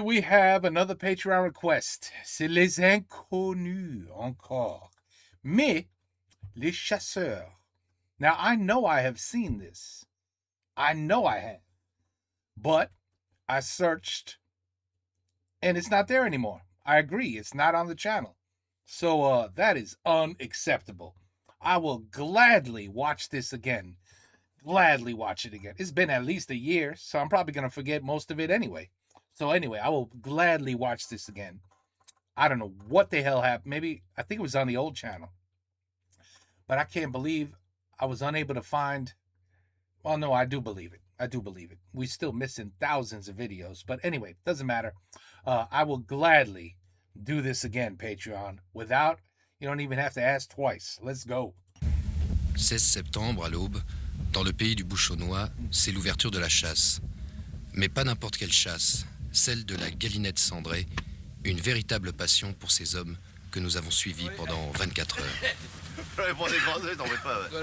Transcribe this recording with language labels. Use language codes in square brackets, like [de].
[en] We have another Patreon request. [fr] C'est les inconnus encore. Mais les chasseurs. [en] Now, I know I have seen this. I know I have. But I searched and it's not there anymore. I agree. It's not on the channel. So that is unacceptable. I will gladly watch this again. Gladly watch it again. It's been at least a year, so I'm probably going to forget most of it anyway. So anyway, I will gladly watch this again. I don't know what the hell happened. Maybe, I think it was on the old channel. But I can't believe I was unable to find. Well, no, I do believe it. I do believe it. We're still missing thousands of videos. But anyway, doesn't matter. I will gladly do this again, Patreon. Without, you don't even have to ask twice. Let's go. [fr] 16 septembre, à l'aube, dans le pays du Bouchonnois, c'est l'ouverture de la chasse. Mais pas n'importe quelle chasse, celle de la galinette cendrée, une véritable passion pour ces hommes que nous avons suivis pendant 24 heures. Ouais, pour décroiser, t'en fais pas, ouais.